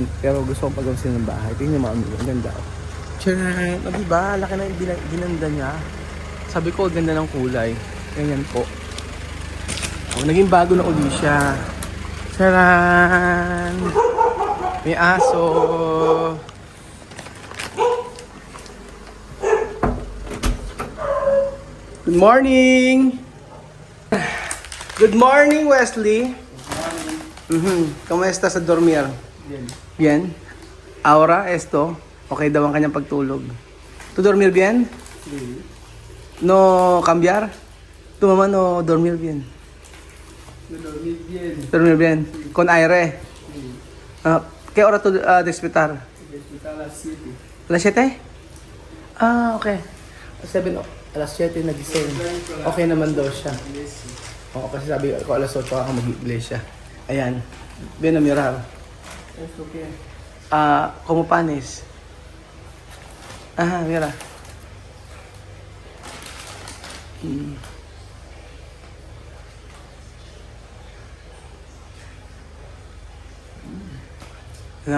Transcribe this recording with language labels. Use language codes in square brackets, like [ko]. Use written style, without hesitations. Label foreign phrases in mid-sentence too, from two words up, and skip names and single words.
[tl] Pero gusto kong pagawin ng bahay. Tingnan mga amigo, ang ganda. Charam! Diba? Laki na yung ginanda niya. Sabi ko, ganda ng kulay. Ganyan po. Naging bago na uli siya. Charan! May aso. [en] Good morning! Good morning, Wesley. Good morning. [tl] Kamusta sa [es] dormir? Bien. Ahora, esto. [tl] Okay daw ang kanyang pagtulog. [es] Tu dormir bien? No cambiar? Tu mamá no dormir bien? Dormir bien. Con aire. ¿Qué hora tú despertar? Despertar a las 7. [tl] ¿Alas 7? Okay. 7, alas 7 nagising. Okay naman daw siya. Oo, kasi sabi ko alas 8 ako mag-iglesia. Ayan. [es] Ven a mirar. ¿Esto qué? Como panes. Ajá, mira. ¿No?